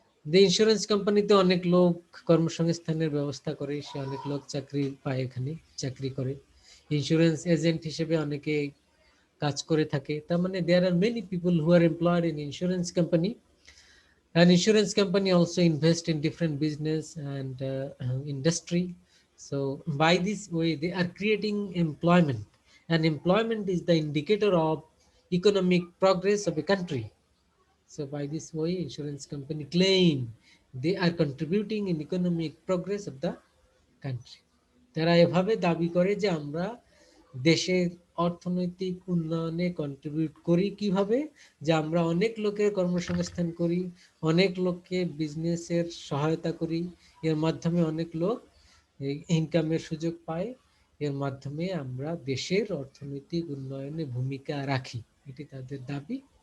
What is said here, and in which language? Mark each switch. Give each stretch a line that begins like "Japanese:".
Bangla: যে ইন্স্যুরেন্স কোম্পানিতে অনেক লোক কর্মসংস্থানের ব্যবস্থা করে, সে অনেক লোক চাকরি পায়, এখানে চাকরি করে, ইন্স্যুরেন্স এজেন্ট হিসেবে অনেকে কাজ করে থাকে। তার মানে
English: There are many people who are employed in insurance company, and insurance company also invest in different business and industry. So by this way they are creating employment, and employment is the indicator of economic progress of a country. So by this way insurance company claim they are contributing in economic progress of the country.
Bangla: তারা এভাবে দাবি করে যে আমরা দেশের অর্থনৈতিক উন্নয়নে contribute করি। কিভাবে? যে আমরা অনেক লোকের কর্মসংস্থান করি, অনেক লোককে বিজনেসের সহায়তা করি, এর মাধ্যমে অনেক লোক ইনকামের সুযোগ পায়, এর মাধ্যমে আমরা দেশের অর্থনৈতিক উন্নয়নে ভূমিকা রাখি, এটি তাদের দাবি।